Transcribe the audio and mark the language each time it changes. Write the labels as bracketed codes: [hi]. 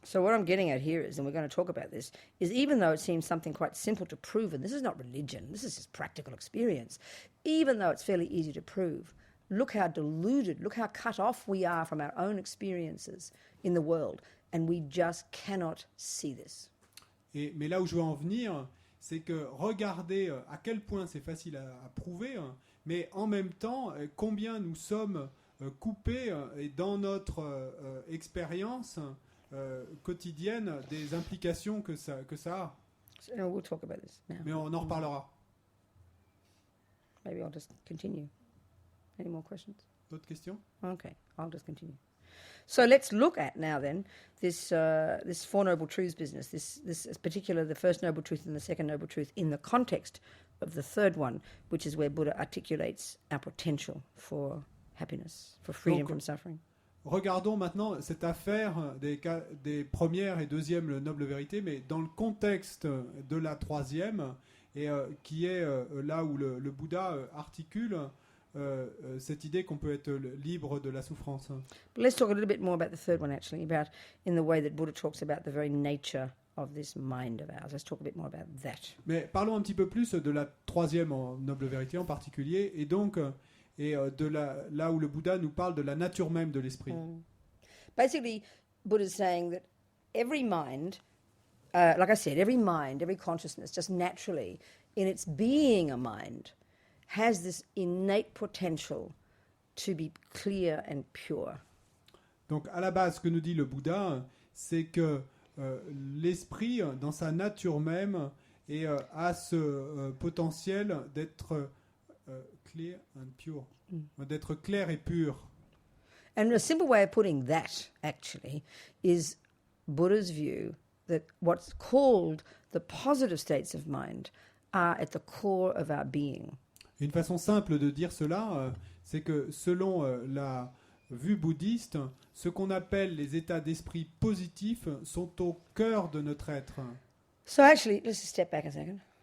[en] So what I'm getting at here is, and we're going to talk about this, is even though it seems something quite simple to prove, and this is not religion, this is just practical experience, even though it's fairly easy to prove, look how deluded, look how cut off we are from our own experiences in the world, and we just cannot see this. [fr] Mais là où je veux en venir, c'est que regardez à quel point c'est facile à prouver, mais en même temps, combien nous sommes coupés et dans notre expérience quotidienne des implications que ça a. [en] So, we'll talk about this now. [fr] Mais on en reparlera. [en] Maybe I'll just continue. Any more questions? [fr] D'autres questions? [en] Okay, I'll just continue. So let's look at now then this Four Noble Truths business, this in particular the first noble truth and the second noble truth in the context of the third one, which is where Buddha articulates our potential for happiness, for freedom [fr] Donc, [en] from suffering. [fr] Regardons maintenant cette affaire des premières et deuxième nobles vérités, mais dans le contexte de la troisième, et qui est là où le Bouddha articule cette idée qu'on peut être libre de la souffrance. [en] But let's talk a little bit more about the third one actually, about in the way that Buddha talks about the very nature of this mind of ours. Let's talk a bit more about that. [fr] Mais parlons un petit peu plus de la troisième noble vérité en particulier, et donc là où le Bouddha nous parle de la nature même de l'esprit. [en] Basically, Buddha's saying that every mind, like I said, every mind, every consciousness, just naturally, in its being a mind, has this innate potential to be clear and pure. [fr] Donc à la base, ce que nous dit le Bouddha, c'est que l'esprit, dans sa nature même, a ce potentiel d'être [en] clear and pure, [fr] d'être clair et pur. [en] And a simple way of putting that, actually, is Buddha's view that what's called the positive states of mind are at the core of our being. [fr] Une façon simple de dire cela, c'est que selon la vue bouddhiste, ce qu'on appelle les états d'esprit positifs sont au cœur de notre être. [en] So actually, let's just step back a second.